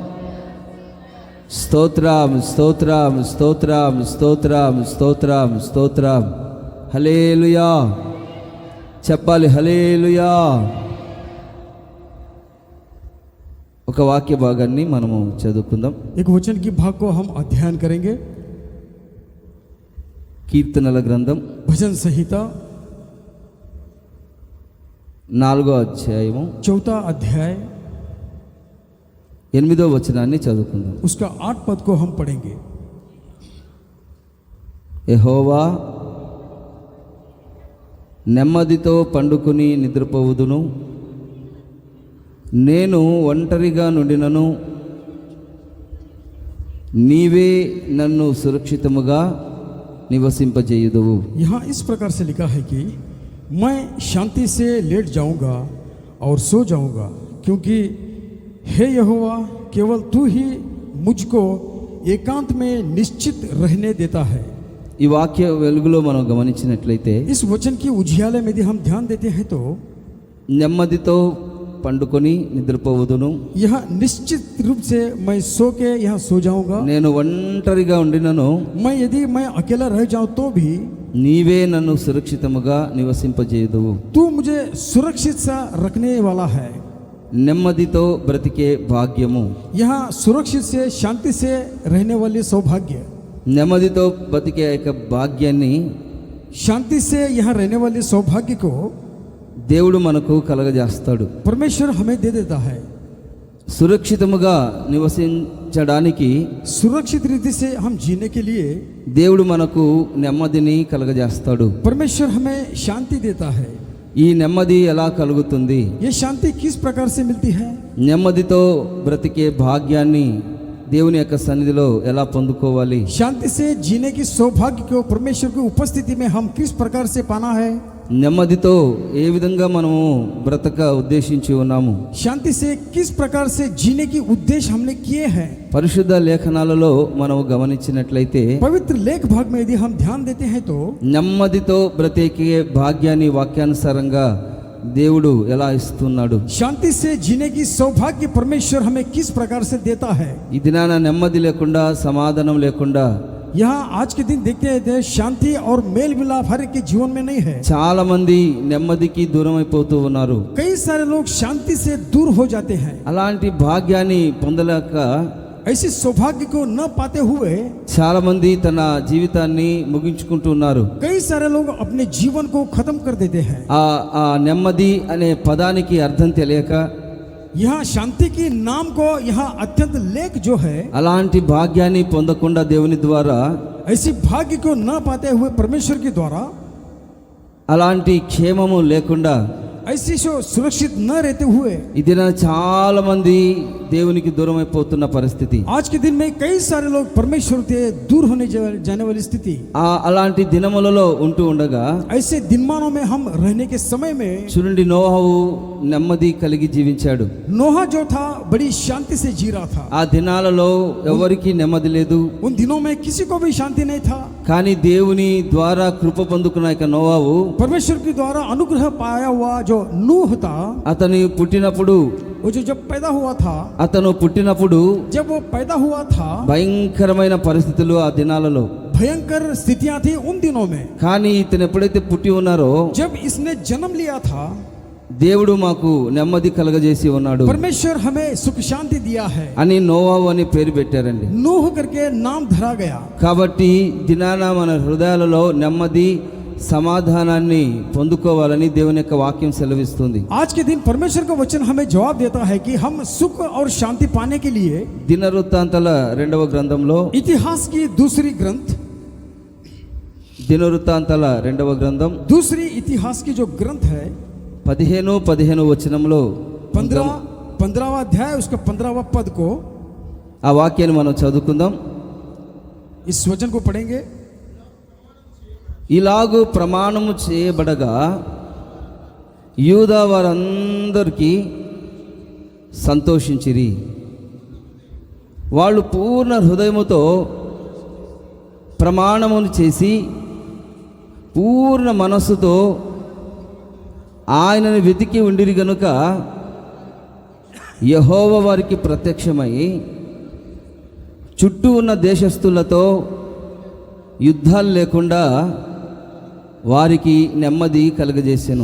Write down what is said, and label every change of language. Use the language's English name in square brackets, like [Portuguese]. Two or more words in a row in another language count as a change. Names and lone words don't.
[Telugu] స్తోత్రం స్తోత్రం స్తోత్రం స్తోత్రం స్తోత్రం స్తోత్రం. హల్లెలూయా చెప్పాలి. హల్లెలూయా. ఒక వాక్య భాగాన్ని మనము చదువుకుందాం. [Hindi] एक वचन की भाग को हम अध्ययन करेंगे. [Telugu] కీర్తనల గ్రంథం [Hindi] भजन संहिता [Telugu] 4వ అధ్యాయము [Hindi] 4 अध्याय [Telugu] 8వ వచనాన్ని చదువుకుందాం. [Hindi] उसका 8 पद को हम पढ़ेंगे. [Telugu] యెహోవా నెమ్మదితో పండుకొని నిద్రపోవుదును, నేను ఒంటరిగా నుండినను నీవే నన్ను సురక్షితముగా నివసింపజేయుదువు. [Hindi] यहाँ इस प्रकार से लिखा है कि मैं शांति से लेट जाऊंगा और सो जाऊंगा, क्योंकि हे यहोवा केवल तू ही मुझको एकांत में निश्चित रहने देता है. [Telugu] ఈ వాక్య వెలుగులో మనం గమనించినట్లయితే [Hindi] इस वचन की उजियाले में यदि हम ध्यान देते हैं तो [Telugu] నెమ్మదితో పండుకొని నిద్రపోవుదును, [Hindi] यह निश्चित रूप से मैं सो के यहाँ सो जाऊंगा. [Telugu] నేను ఒంటరిగా ఉండినను [Hindi] यदि मैं अकेला रह जाऊं तो भी [Telugu] నీవే నన్ను సురక్షితముగా నివసింపజేయుదువు. [Hindi] तू मुझे सुरक्षित सा रखने वाला है. [Telugu] నెమ్మదితో బ్రతికే భాగ్యము. [Hindi] यहाँ सुरक्षित से शांति से रहने वाले सौभाग्य, [Telugu] నెమ్మదితో బ్రతికే యొక్క భాగ్యాన్ని [Hindi] शांति से यहाँ रहने वाले सौभाग्य को [Telugu] దేవుడు మనకు కలగజేస్తాడు. [Hindi] परमेश्वर हमें दे देता है. [Telugu] సురక్షితముగా నివసించడానికి [Hindi] सुरक्षित रीति से हम जीने के लिए [Telugu] దేవుడు మనకు నెమ్మదిని కలగజేస్తాడు. [Hindi] परमेश्वर हमें शांति देता है. [Telugu] ఈ నెమ్మది ఎలా కలుగుతుంది? [Hindi] ये शांति किस प्रकार से मिलती है? [Telugu] నెమ్మదితో బ్రతికే భాగ్యాన్ని దేవుని యొక్క సన్నిధిలో ఎలా పొందుకోవాలి? [Hindi] शांति से जीने की सौभाग्य को परमेश्वर की उपस्थिति में हम किस प्रकार से पाना है? [Telugu] నెమ్మదితో ఏ విధంగా మనము బ్రతక ఉద్దేశించి ఉన్నాము? [Hindi] शांति से किस प्रकार से जीने की उद्देश्य हमने किए हैं? [Telugu] పరిశుద్ధ లేఖనాలలో మనం గమనించినట్లయితే [Hindi] पवित्र लेख भाग में यदि हम ध्यान देते हैं तो [Telugu] నెమ్మదితో బ్రతికే భాగ్యాన్ని వాక్యానుసారంగా దేవుడు ఎలా ఇస్తున్నాడు? [Hindi] शांति से जीने की सौभाग्य परमेश्वर हमें किस प्रकार से देता है? [Telugu] ఈ దినాన నెమ్మది లేకుండా, సమాధానం లేకుండా [Hindi] यहाँ आज के दिन देखते हैं शांति और मेल मिलाप हर एक के जीवन में नहीं है. [Telugu] చాలా మంది నెమ్మదికి దూరం అయిపోతూ ఉన్నారు. [Hindi] कई सारे लोग शांति से दूर हो जाते हैं. [Telugu] అలాంటి భాగ్యాన్ని పొందలేక [Hindi] ऐसे सौभाग्य को न पाते हुए [Telugu] చాలా మంది తన జీవితాన్ని ముగించుకుంటూ ఉన్నారు. [Hindi] कई सारे लोग अपने जीवन को खत्म कर देते हैं. [Telugu] ఆ నెమ్మది అనే పదానికి అర్థం తెలియక [Hindi] यहाँ शांति की नाम को यहाँ अत्यंत लेख जो है, [Telugu] అలాంటి భాగ్యాన్ని పొందకుండా దేవుని ద్వారా, [Hindi] ऐसी भाग्य को न पाते हुए परमेश्वर के द्वारा, [Telugu] అలాంటి క్షేమము లేకుండా [Hindi] ऐसी जो सुरक्षित न रहते हुए [Telugu] ఈ దిన చాలా మంది దేవునికి దూరం అయిపోతున్న పరిస్థితి. [Hindi] आज के दिन में कई सारे लोग परमेश्वर से दूर होने जाने वाली स्थिति. [Telugu] అలాంటి దినములలో ఉంటూ ఉండగా [Hindi] ऐसे दिनमानों में हम रहने के समय में [Telugu] చూడండి, నోహవు నెమ్మది కలిగి జీవించాడు. [Hindi] नोहा जो था बड़ी शांति से जी रहा था. [Telugu] ఆ దినాలలో ఎవరికి నెమ్మది లేదు. [Hindi] उन दिनों में किसी को भी शांति नहीं था. [Telugu] కానీ దేవుని ద్వారా కృప పొందుకున్న యొక్క నోవావు, [Hindi] परमेश्वर के द्वारा अनुग्रह पाया हुआ जो नूह था, [Telugu] అతను పుట్టినప్పుడు [Hindi] वो जो जब पैदा हुआ था, जब वो पैदा हुआ था [Telugu] భయంకరమైన పరిస్థితులు ఆ దినాలలో. [Hindi] भयंकर स्थितियां थी उन दिनों में. [Telugu] కానీ ఇతను ఎప్పుడైతే పుట్టి ఉన్నారో, [Hindi] जब इसने जन्म लिया था, [Telugu] దేవుడు మాకు నెమ్మది కలగజేసి ఉన్నాడు [Hindi] परमेश्वर हमें सुख शांति दिया है [Telugu] అని నోవావు అని పేరు పెట్టారండి. [Hindi] नूह करके नाम धरा गया. [Telugu] కాబట్టి దినాన మన హృదయాలలో నెమ్మది, సమాధానాన్ని పొందుకోవాలని దేవుని యొక్క వాక్యం సెలవిస్తుంది. [Hindi] आज के दिन परमेश्वर का वचन हमें जवाब देता है कि हम सुख और शांति पाने के लिए [Telugu] దినవృత్తాంతాల 2వ గ్రంథంలో, [Hindi] इतिहास की दूसरी ग्रंथ, [Telugu] దినవృత్తాంతాల 2వ గ్రంథం [Hindi] दूसरी इतिहास की जो ग्रंथ है, [Telugu] 15 వచనంలో [Hindi] 15वां अध्याय उसका 15वां पद को, [Telugu] ఆ వాక్యాన్ని మనం చదువుకుందాం. [Hindi] इस वचन को पढ़ेंगे. [Telugu] ఇలాగూ ప్రమాణము చేయబడగా యూదా వారందరికీ సంతోషించిరి. వాళ్ళు పూర్ణ హృదయముతో ప్రమాణమును చేసి పూర్ణ మనస్సుతో ఆయనను వెతికి ఉండిరి గనుక యెహోవా వారికి ప్రత్యక్షమై చుట్టూ ఉన్న దేశస్థులతో యుద్ధాలు లేకుండా వారికి నెమ్మది కలుగజేసెను.